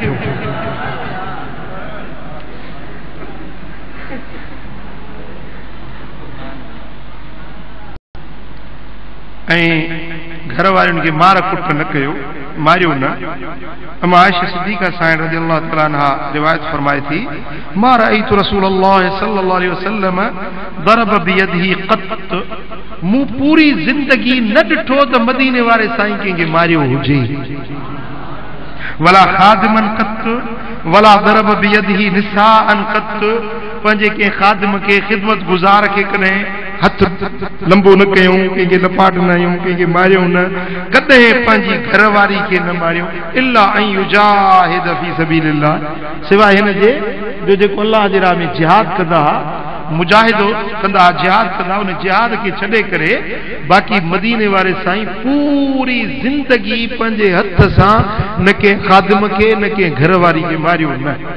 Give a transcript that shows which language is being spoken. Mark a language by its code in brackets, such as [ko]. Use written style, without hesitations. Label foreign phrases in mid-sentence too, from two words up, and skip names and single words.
[sd] ऐं घर वारियुनि खे मार कुट न कयो, मारियो न। अम्मा आयशा सिद्दीक़ा साईं [ar] رضي الله تعالى عنها [sd] रिवायत फरमाए थी, [ar] ما رأيت رسول الله صلى الله عليه وسلم ضرب بيده قط, [sd] मूं पूरी जिंदगी न ॾिठो त मदीने वारे साईं कंहिंखे मारियो हुजे। [ar] ولا خادما قط ولا ضرب بيده نساء قط, [sd] पंहिंजे कंहिं खादिम खे ख़िदमत गुज़ार खे कॾहिं हथ लंबो न कयूं, कंहिंखे लपाट न आहियूं, कंहिंखे मारियूं न, कॾहिं पंहिंजी घरवारी खे न मारियूं। [ar] إلا أن يجاهد في سبيل الله, [sd] सिवाय हिन जे जो जेको अल्लाह जे राह में जिहाद कंदा, मुजाहिदो कंदा, जिहाद कंदा, उन जिहाद खे छॾे करे बाक़ी मदीने वारे साईं पूरी जिंदगी पंहिंजे हथ सां न कंहिं खादिम खे न कंहिं घरवारी खे मारियो न।